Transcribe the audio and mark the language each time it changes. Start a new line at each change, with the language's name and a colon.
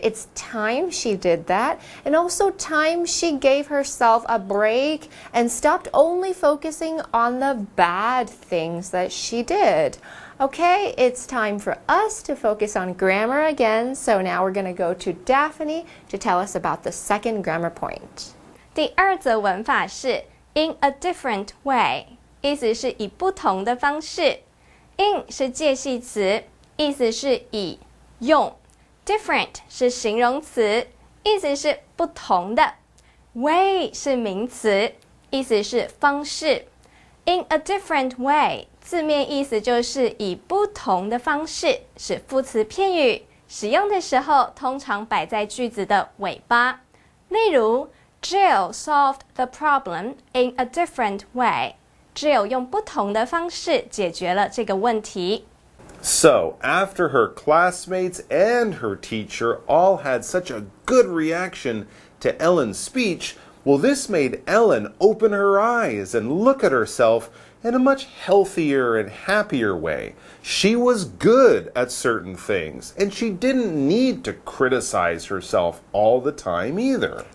English: It's time she did that. And also time she gave herself a break and stopped only focusing on the bad things that she did. Okay, it's time for us to focus on grammar again. So now we're going to go to Daphne to tell us about the second grammar point.
Chinese: 第二则文法是 in a different way， 意思是以不同的方式。 in 是介系词，意思是以用。 different 是形容词，意思是不同的。 way 是名词，意思是方式。
English: in a different way。
Chinese: 字面意思就是以不同的方式，是副词片语，使用的时候通常摆在句子的尾巴。例如
English: Jill solved the problem in a different way.
Chinese: Jill 用不同的方式解决了这个问题。
English: So, after her classmates and her teacher all had such a good reaction to Ellen's speech, well, this made Ellen open her eyes and look at herself in a much healthier and happier way. She was good at certain things, and she didn't need to criticize herself all the time either.